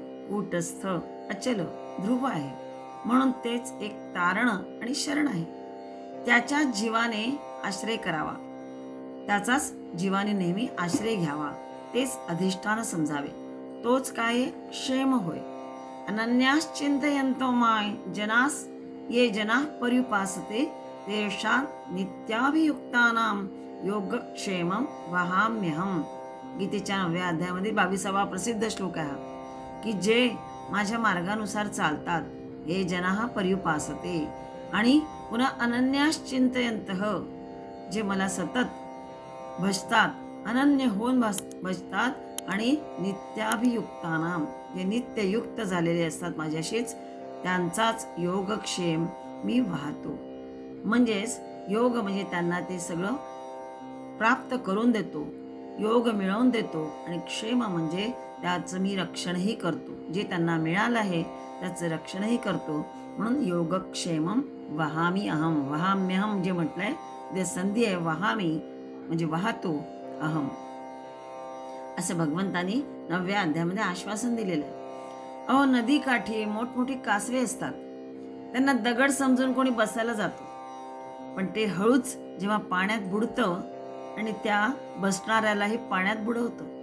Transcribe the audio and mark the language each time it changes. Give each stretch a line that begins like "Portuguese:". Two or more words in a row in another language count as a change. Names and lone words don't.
Marathi: कूटस्थ, अचल, ध्रुव आहे. म्हणून तेच एक तारण आणि शरण आहे. त्याच्या जीवाने आश्रय करावा, त्याचाच जीवाने नेहमी आश्रय घ्यावा, तेच अधिष्ठान समजावे. तोच काय? क्षेम होय.
Sanskrit: अनन्यास चिंतयन्तो माय जनास ये जनाः पर्युपासते तेषां नित्याभियुक्तानां योगक्षेमं वहाम्यहम्.
Marathi: गीतेच्या 9व्या अध्यायामध्ये 22वा प्रसिद्ध श्लोक आहे की जे माझ्या मार्गानुसार चालतात, हे
Sanskrit: जनाः पर्युपासते.
Marathi: आणि पुन्हा
Sanskrit: अनन्यास चिंतयन्तः,
Marathi: जे मला सतत भजतात, अनन्य होऊन भजतात. आणि नित्याभियुक्तानां, जे नित्ययुक्त झालेले असतात माझ्याशीच, त्यांचाच योगक्षेम मी वाहतो. म्हणजेच योग म्हणजे त्यांना ते सगळं प्राप्त करून देतो, योग मिळवून देतो. आणि क्षेम म्हणजे त्याचं मी रक्षणही करतो, जे त्यांना मिळालं आहे त्याचं रक्षणही करतो.
Sanskrit: म्हणून योगक्षेमम वहामी अहम.
Marathi: वहाम्यहम जे म्हटलंय ते संधी आहे. वहामी म्हणजे वाहतो, अहम असं भगवंतांनी 9व्या अध्यायामध्ये आश्वासन दिलेलं आहे. अहो, नदी काठी मोठमोठी कासवे असतात, त्यांना दगड समजून कोणी बसायला जातो, पण ते हळूच जेव्हा पाण्यात बुडतं आणि त्या बसणाऱ्यालाही पाण्यात बुडवतं.